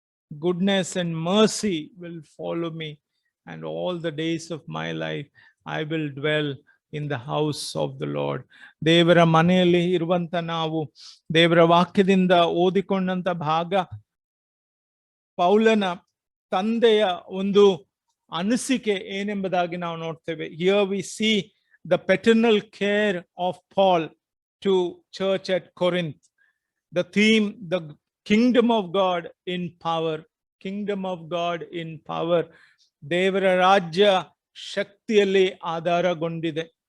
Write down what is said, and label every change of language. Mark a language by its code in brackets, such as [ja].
[en] Goodness and mercy will follow me, and all the days of my life I will dwell in the house of the Lord. [kn] ದೇವರ ಮನೆಯಲ್ಲಿ ಇರುವಂತ ನಾವು ದೇವರ ವಾಕ್ಯದಿಂದ ಓದಿಕೊಂಡಂತ ಭಾಗ ಪೌಲನ ತಂದೆಯ ಒಂದು ಅನಿಸಿಕೆ ಏನೆಂಬುದಾಗಿ ನಾವು ನೋಡ್ತೇವೆ. [en] Here we see the paternal care of Paul to church at Corinth. The theme, the kingdom of God in power. Kingdom of God in power. [kn] ದೇವರ ರಾಜ್ಯ ಶಕ್ತಿಯಲ್ಲಿ ಆಧಾರಗೊಂಡಿದೆ.